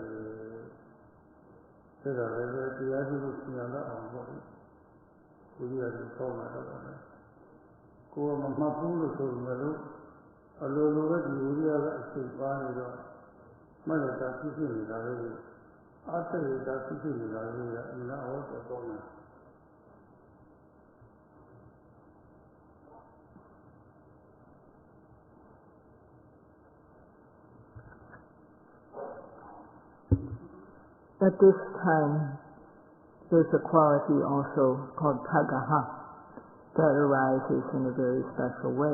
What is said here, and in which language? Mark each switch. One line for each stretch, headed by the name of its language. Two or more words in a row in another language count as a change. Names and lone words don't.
Burmese: တွေဒါတော့လည်းတရားရှိလို့ဆင်ရတော့အောင်ပေါ့။ဝိရိယတွေပေါလာတော့တယ်။ကိုယ်ကမမှတ်ဘူးလို့ဆိုရင်လည်းအလိုလိုပဲဒီဝိရိယကအချိန်ပါနေတော့မရတာဖြစ်နေတာလေအတ္တရတာဖြစ်နေတာလေအနာဟောတော့တယ်
English: At this time, there's a quality also called pagaha that arises in a very special way.